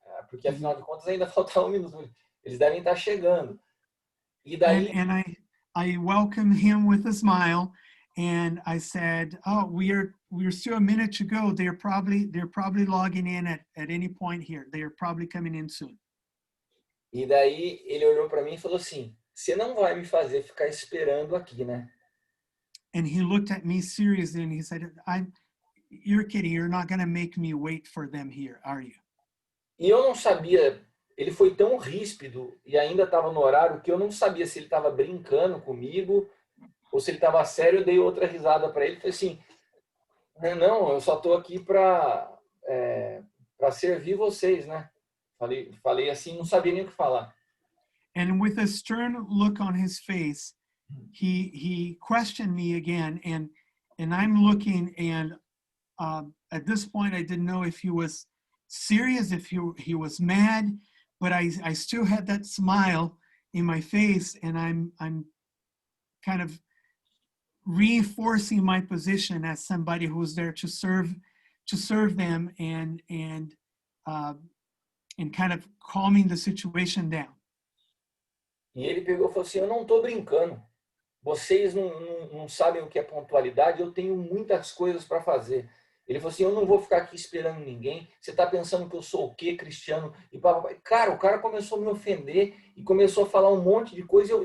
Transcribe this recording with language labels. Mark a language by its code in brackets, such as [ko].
[pt] Porque afinal de contas ainda faltava 1 minuto. Eles devem estar chegando. E daí... [en] And I welcomed him with a smile, and I said, oh, we're still a minute to go. They're probably logging in at any point here. They're probably coming in soon. [pt] E daí ele olhou para mim e falou assim, você não vai me fazer ficar esperando aqui, né? [en] And he looked at me seriously and he said, you're kidding. You're not going to make me wait for them here, are you? [pt] E eu não sabia, ele foi tão ríspido e ainda estava no horário que eu não sabia se ele estava brincando comigo ou se ele estava sério. Eu dei outra risada para ele, falei assim, não, eu só estou aqui para servir vocês, né? Falei assim, não sabia nem o que falar. [en] And with a stern look on his face, he questioned me again, and I'm looking, and at this point I didn't know if he was serious, if he was mad, but I still had that smile in my face, and I'm kind of reinforcing my position as somebody who's there to serve them and kind of calming the situation down. [pt] E ele pegou e falou assim, eu não estou brincando. Vocês não sabem o que é pontualidade, eu tenho muitas coisas para fazer. Ele falou assim, eu não vou ficar aqui esperando ninguém. Você está pensando que eu sou o quê, Cristiano? E cara, o cara começou a me ofender e começou a falar um monte de coisa.